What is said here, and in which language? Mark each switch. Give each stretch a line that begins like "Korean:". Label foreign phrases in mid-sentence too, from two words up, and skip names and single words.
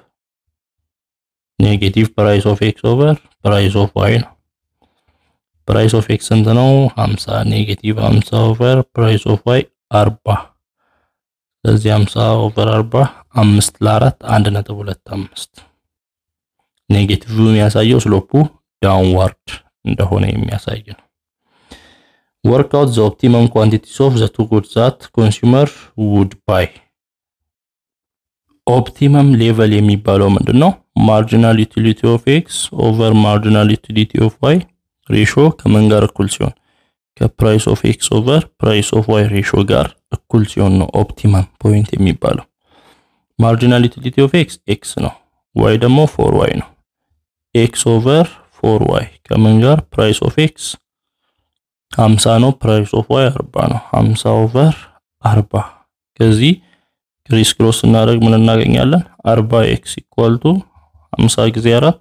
English: negative price of x over price of y ነው price of x ስንት ነው 50 negative 50 over price of y 40 ስለዚህ 50 over 40 5 ለ4 1.25 negative
Amharic: የሚያሳየው ስሎፑ ዳውንዋርድ እንደሆነ የሚያሳይ ነው
English: work out the optimum quantities of the two goods that consumer would buy optimum level የሚባለው ምንድነው marginal utility of x over marginal utility of y ratio
Amharic: ከምን ጋር እኩል ሲሆን
English: ከprice of x over price of y ratio
Amharic: ጋር እኩል ሲሆን ነው
English: optimum point የሚባለው marginal utility of x
Amharic: ነው y ደግሞ 4y ነው
English: x over 4y
Amharic: ከምን ጋር
English: price of x 50 ነው price of y 40 ነው 50 over 40 ከዚህ criss cross
Amharic: እናደርግ ምን እናገኛለን
English: 40x equal to 50 ጊዜ 4